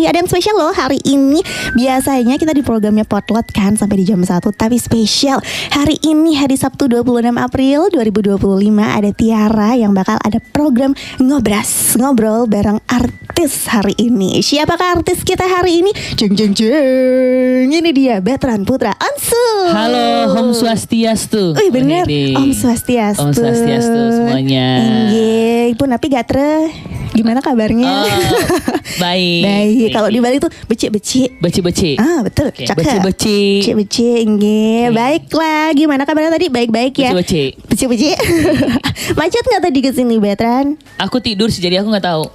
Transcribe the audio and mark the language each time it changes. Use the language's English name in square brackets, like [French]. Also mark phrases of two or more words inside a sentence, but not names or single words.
[Indonesian] Ada yang spesial loh hari ini. Biasanya kita di programnya Potlot kan sampai di jam 1, tapi spesial hari ini hari Sabtu 26 April 2025 ada Tiara yang bakal ada program ngobrol bareng artis hari ini. Siapakah artis kita hari ini? Jeng. Ini dia Betran Putra Ansu. Halo, [Balinese] Om Swastiastu. Bener, Om Swastiastu. Om Swastiastu semuanya. Inggih, Pun Api Gatre. [Indonesian] Gimana kabarnya? Baik. Baik. Kalau di Bali tuh beci. Beci. Betul. Okay. Cakep. Beci. Inggih. Baiklah. Gimana kabarnya tadi? Baik-baik ya. Beci. Macet nggak tadi ke sini, Betran? Aku tidur sih, jadi aku nggak tahu.